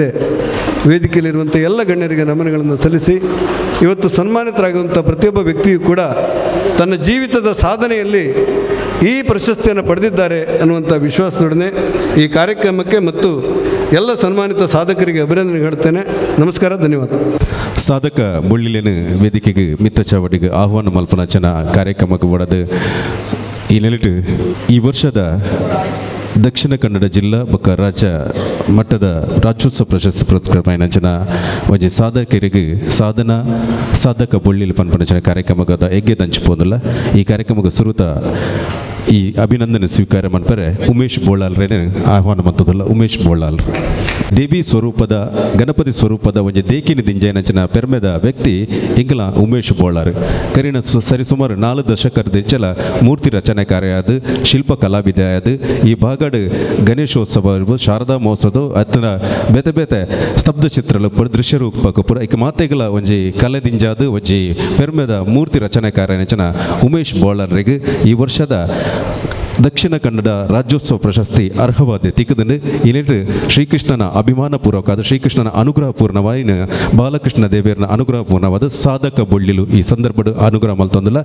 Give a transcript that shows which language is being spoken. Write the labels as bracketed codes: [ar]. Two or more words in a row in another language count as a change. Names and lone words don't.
[kn] ವೇದಿಕೆಯಲ್ಲಿರುವಂಥ ಎಲ್ಲ ಗಣ್ಯರಿಗೆ ನಮನಗಳನ್ನು ಸಲ್ಲಿಸಿ, ಇವತ್ತು ಸನ್ಮಾನಿತರಾಗುವಂಥ ಪ್ರತಿಯೊಬ್ಬ ವ್ಯಕ್ತಿಯೂ ಕೂಡ ತನ್ನ ಜೀವಿತದ ಸಾಧನೆಯಲ್ಲಿ ಈ ಪ್ರಶಸ್ತಿಯನ್ನು ಪಡೆದಿದ್ದಾರೆ ಅನ್ನುವಂಥ ವಿಶ್ವಾಸದೊಡನೆ ಈ ಕಾರ್ಯಕ್ರಮಕ್ಕೆ ಮತ್ತು ಎಲ್ಲ ಸನ್ಮಾನಿತ ಸಾಧಕರಿಗೆ ಅಭಿನಂದನೆ ಹೇಳ್ತೇನೆ. ನಮಸ್ಕಾರ, ಧನ್ಯವಾದ. [tcy] ಸಾಧಕ ಬೊಳ್ಳಿಲೇನು ವೇದಿಕೆಗೆ ಮಿತ್ತ ಚಾವಡಿಗೆ ಆಹ್ವಾನ ಮಲ್ಪನಾಚನ ಕಾರ್ಯಕ್ರಮಕ್ಕೆ ಒಡದು ಈ ನೆಲೆಟ್ಟು ಈ ವರ್ಷದ ದಕ್ಷಿಣ ಕನ್ನಡ ಜಿಲ್ಲಾ ಬೊಕ್ಕ ರಾಜ್ಯ ಮಟ್ಟದ ರಾಜ್ಯೋತ್ಸವ ಪ್ರಶಸ್ತಿ ಪುರಸ್ಕೃತನ ಒಂಜಿ ಸಾಧಕರಿಗೆ ಸಾಧಕ ಬೊಳ್ಳಿಲಿ ಪನ್ಪನಚನ ಕಾರ್ಯಕ್ರಮದ ಎಗ್ಗೆ ದಂಚಿಪೋದಲ್ಲ. ಈ ಕಾರ್ಯಕ್ರಮಕ್ಕೆ ಸುರುತ ಈ ಅಭಿನಂದನೆ ಸ್ವೀಕಾರ ಮನ್ಪರೆ ಉಮೇಶ್ ಬೋಳಾಲ್ರೇನೆ ಆಹ್ವಾನ ಮತ್ತದಲ್ಲ. ಉಮೇಶ್ ಬೋಳಾಲ್ ದೇವಿ ಸ್ವರೂಪದ ಗಣಪತಿ ಸ್ವರೂಪದ ಒಂಜಿ ದೇಕಿನಿ ದಿಂಜೈನಂಚಿನ ಪೆರ್ಮೆದ ವ್ಯಕ್ತಿ ಇಂಗ್ಲ ಉಮೇಶ್ ಬೋಳಾರ್ ಕರಿನ ಸರಿಸುಮಾರು 4 ದಶಕದ ಹೆಚ್ಚಲ ಮೂರ್ತಿ ರಚನೆ ಕಾರ್ಯ ಅದು, ಶಿಲ್ಪ ಕಲಾವಿದ ಅದು. ಈ ಭಾಗಡ್ ಗಣೇಶೋತ್ಸವ ಇರ್ಬೋದು, ಶಾರದಾ ಮಹೋತ್ಸವ ಅತ್ತನ ಬೇತೆ ಬೇತೆ ಸ್ತಬ್ಧ ಚಿತ್ರಲು ಪುರ ದೃಶ್ಯ ರೂಪಕ ಪುರ ಇಕ ಮಾತೆಗಳ ಒಂಜಿ ಕಲೆ ದಿಂಜಾದು ಒಂಜಿ ಪೆರ್ಮೆದ ಮೂರ್ತಿ ರಚನೆ ಕಾರ್ಯನಚನ ಉಮೇಶ್ ಬೋಳಾರ್ರಿಗೆ ಈ ವರ್ಷದ ದಕ್ಷಿಣ ಕನ್ನಡ ರಾಜ್ಯೋತ್ಸವ ಪ್ರಶಸ್ತಿ ಅರ್ಹವಾದ ತಿಕ್ಕದಂಡು ಇಲ್ಲಿಟ್ಟು ಶ್ರೀಕೃಷ್ಣನ ಅಭಿಮಾನಪೂರ್ವಕವಾದ ಶ್ರೀಕೃಷ್ಣನ ಅನುಗ್ರಹಪೂರ್ಣವಾಯಿನ ಬಾಲಕೃಷ್ಣ ದೇವೇರ್ನ ಅನುಗ್ರಹಪೂರ್ಣವಾದ ಸಾಧಕ ಬೊಳ್ಳಿಲು ಈ ಸಂದರ್ಭದ ಅನುಗ್ರಹ ಮಲ್ತೊಂದಿಲ್ಲ.